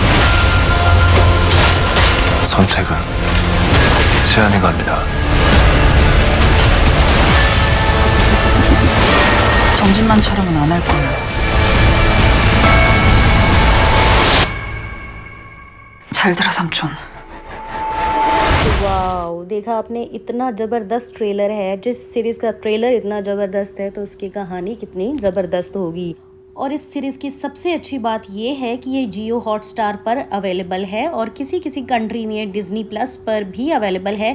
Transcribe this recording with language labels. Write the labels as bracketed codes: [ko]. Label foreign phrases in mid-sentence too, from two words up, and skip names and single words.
[ko] 선택은 제한이 갑니다. 정진만처럼은 안 할 거예요. 잘 들어 삼촌. [hi] वाओ, देखा आपने, इतना ज़बरदस्त ट्रेलर है। जिस सीरीज़ का ट्रेलर इतना ज़बरदस्त है तो उसकी कहानी कितनी ज़बरदस्त होगी। और इस सीरीज़ की सबसे अच्छी बात ये है कि ये जियो हॉटस्टार पर अवेलेबल है और किसी किसी कंट्री में डिज्नी प्लस पर भी अवेलेबल है।